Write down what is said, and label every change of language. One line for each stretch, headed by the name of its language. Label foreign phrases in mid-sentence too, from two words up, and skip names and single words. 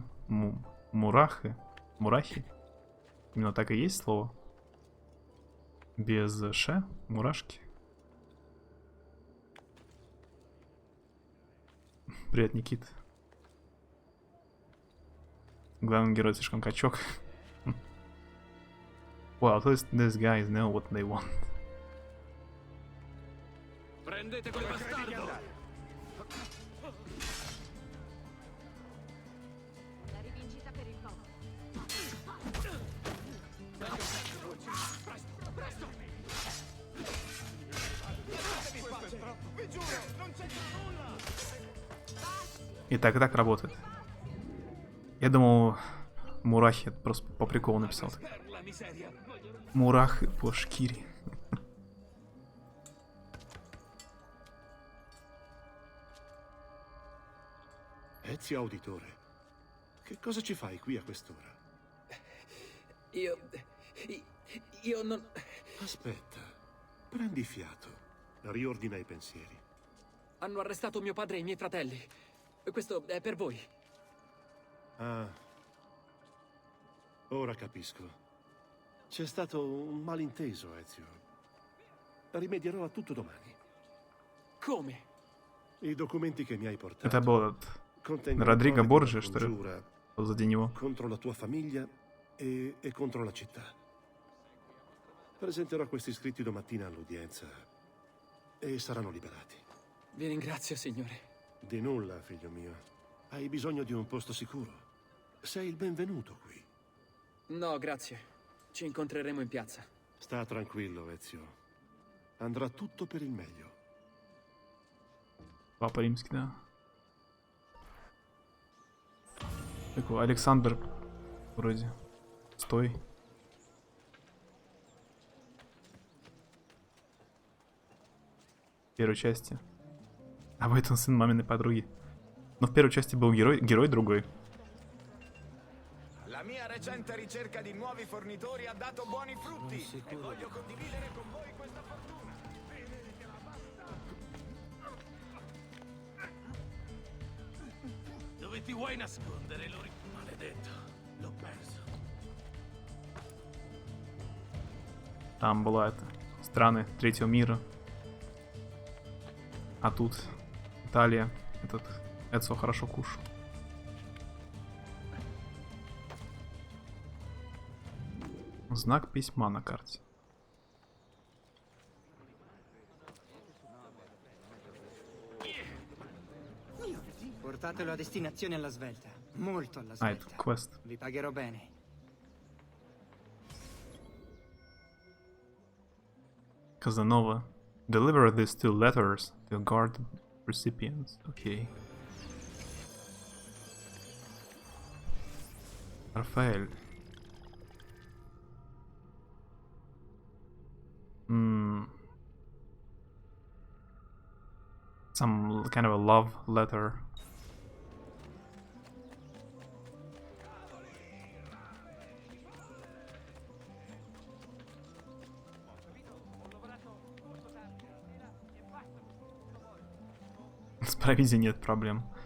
Russian: Мурахи. Именно так и есть слово. Без ше, мурашки. Привет, Никит. Главный герой слишком качок.
English: Well, at least these guys know what they want.
Italian: Prendete quel bastardo! La rivincita per il popolo. Presto! Vi giuro, non c'entra nulla!
Russian: И так работает. Я думал, мурахи просто по приколу написал.
Ukrainian: Мурахи по шкире.
Italian: Ezio Auditore, che cosa ci fai qui a quest'ora? Io non... Aspetta, prendi fiato, riordina i pensieri. Hanno arrestato mio padre e i miei fratelli. Questo è per voi. Ah, ora capisco. C'è stato un malinteso, Ezio. Rimedierò a tutto domani. Come? I documenti che mi hai portato
Russian: Это был Родриго Борджи, что ли? Позади него.
Italian: Contro la tua famiglia e contro la città. Presenterò questi scritti domattina all'udienza e saranno liberati. Vi ringrazio, signore. Di nulla, figlio mio. Hai bisogno di un posto sicuro. Sei il benvenuto qui. No, grazie. Ci incontreremo in piazza. Sta tranquillo, Ezio. Andrà tutto per il meglio.
Russian: Папа римский, да. Такой Александр вроде. Стой. В первой части. А в этом сын маминой подруги. Но в первой части был герой другой.
Italian: La mia recente ricerca di nuovi fornitori ha dato buoni frutti e voglio condividere con voi questa fortuna. Dove ti vuoi nascondere, Lori? Maledetto, l'ho perso.
Russian: Там была это страны третьего мира. А тут Италия. Этот Эдсо хорошо кушал. Знак письма на карте.
Italian: Portatelo a destinazione alla svelta. Molto alla
Russian: Ah, это
Italian: svelta.
Russian: квест.
Italian: Vi pagherò bene. Casanova.
English: Deliver these 2 letters to guard recipients. Okay. Рафаэль. Some kind of a love letter.
Russian: С провизией нет проблем.